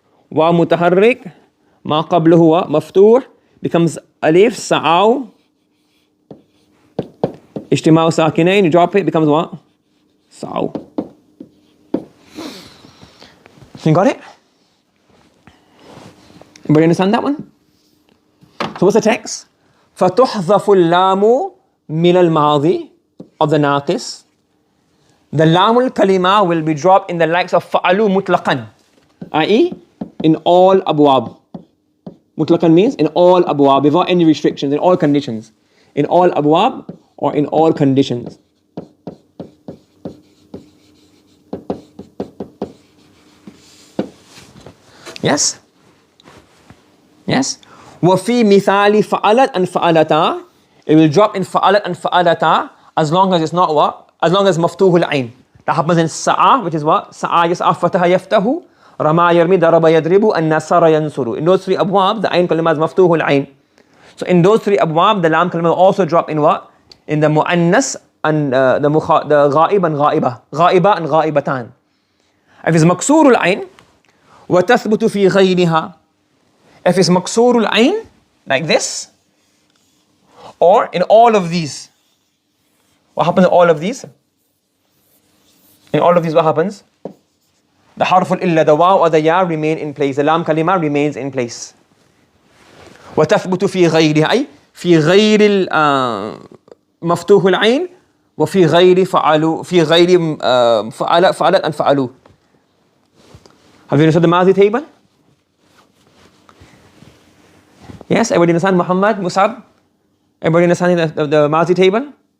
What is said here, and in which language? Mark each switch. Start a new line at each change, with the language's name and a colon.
Arabic: Wa mutaharrik. Ma qabluhu wa maftuh.
English: Becomes
Arabic: alif, sa'aw. Ijtima'u sakinain.
English: You drop it, becomes what? Sa'aw. You got it? Anybody understand that one? So what's the text?
Arabic: فَتُحْذَفُ اللَّامُ مِنَ الْمَاضِي
English: of the
Arabic: naqis.
English: The lamul kalima will be dropped in the likes of fa'alu mutlaqan, i.e. in all abwab. Mutlaqan means in all abwab, without any restrictions, in all conditions. In all abwab or in all conditions. Yes? Yes?
Arabic: وَفِي مِثَالِ فَعَلَتْ and فَعَلَتَا.
English: It will drop in fa'alat and fa'alata as long as it's not what? As long as maftuhul ayn. That happens in sa'a, which is what? Sa'a yas'a fataha yaftahu, rama yarmi daraba yadribu, and nasara yansuru. In those three abwab, the ayn kalima is maftuhul ayn. So in those three abwab, the lam kalima will also drop in what? In the mu'annas and the ghaib and ghaiba. Ghaiba and ghaibatan. If it's maksurul ayn,
Arabic: وَتَثْبُتُ فِي غَيْرِهَا.
English: If it's maksurul ayn, like this, or in all of these. What happens in all of these? In all of these, what happens? The harful illa, the waw or the ya remain in place. The lam kalima remains in place.
Arabic: وَتَثْبُتُ فِي غَيْرِهَا أي في غير مفتوح العين وفي غير فعلوا في غير فعلت and فعلوا.
English: Have you understood the Mazi table? Yes, everybody understand Muhammad, Musab? Everybody understanding the Mazi table?